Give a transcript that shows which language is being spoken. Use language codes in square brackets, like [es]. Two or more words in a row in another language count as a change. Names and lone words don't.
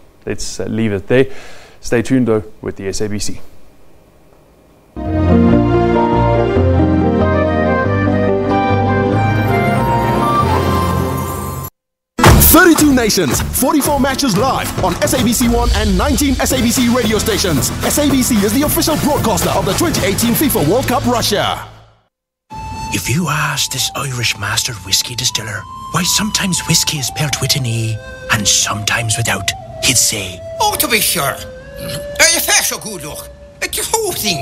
[en] Let's leave it there. Stay tuned though with the SABC. 32 nations, 44 matches live on SABC1 and 19 SABC radio stations. SABC is the official broadcaster of the 2018 FIFA World Cup Russia. If you ask this Irish master whiskey distiller why sometimes whiskey is paired with an E and sometimes without, he'd say, "Oh, to be sure. You feel so good, look. It's the whole thing.